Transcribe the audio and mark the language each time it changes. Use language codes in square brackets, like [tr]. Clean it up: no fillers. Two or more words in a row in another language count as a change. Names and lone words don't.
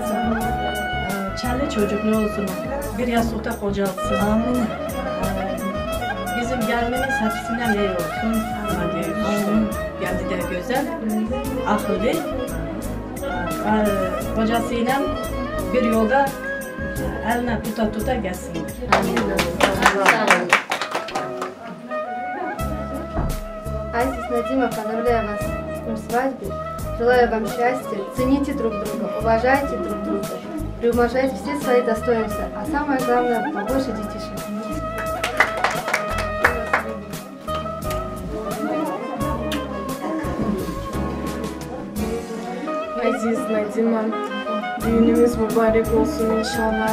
[tr] Çelli çocuklu olsun. Bir yastıkta kocalsın. Amin. Bizim gelmemiz hepsinden iyi olsun. Geldi de güzel, akıllı. Kocasıyla bir yolda eline tuta gelsinler. [ru] Айзис Надима, поздравляю вас с свадьбой. Желаю вам счастья, цените друг друга, уважайте друг друга, приумножайте все свои достоинства, а самое главное, побольше детишек. [tr] Aziz Nadima, düğünümüz mübarek olsun inşallah.